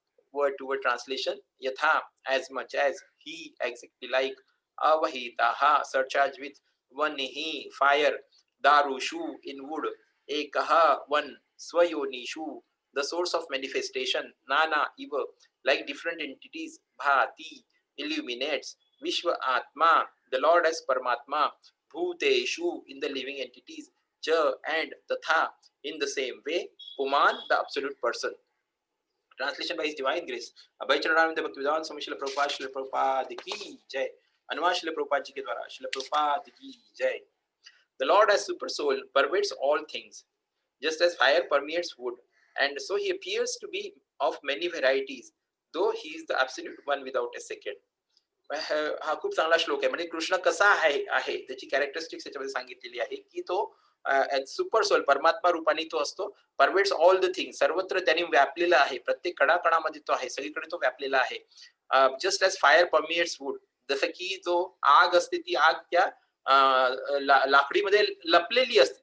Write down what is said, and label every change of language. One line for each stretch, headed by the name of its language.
English: Word to word translation: Yatha, as much as, he, exactly like, Avahitaha, surcharged with, Vanihi, fire, Darushu, in wood, Ekaha, one, Swayonishu, the source of manifestation, Nana, eva, like different entities, Bhati, illuminates, Vishwa Atma, the Lord as Paramatma, Bhuteshu, in the living entities, Cha, and Tatha, in the same way, Puman, the absolute person. Translation by His Divine Grace.
Hindi: अभय चरणारविंद भक्तिवेदांत स्वामी श्रील प्रभुपाद की जय. अनुवाद श्रील प्रभुपाद जी के द्वारा श्रील प्रभुपाद की जय.
English: The Lord as super soul pervades all things, just as fire permeates wood, and so he appears to be of many varieties, though he is the absolute one without a second.
Marathi: हा खूप चांगला श्लोक आहे. म्हणजे कृष्ण कसा आहे त्याची characteristics याच्यामध्ये सांगितलेली आहे, की तो सुपर सोल परमात्मा रूपाने तो असतो.
English: pervades all the thing,
Marathi: सर्वत्र त्यांनी व्यापलेला आहे. प्रत्येक कणाकणामध्ये तो आहे, सगळीकडे तो व्यापलेला आहे.
English: just as fire permeates wood,
Marathi: जसं की जो आग असते ती आग त्या लाकडीमध्ये लपलेली असते.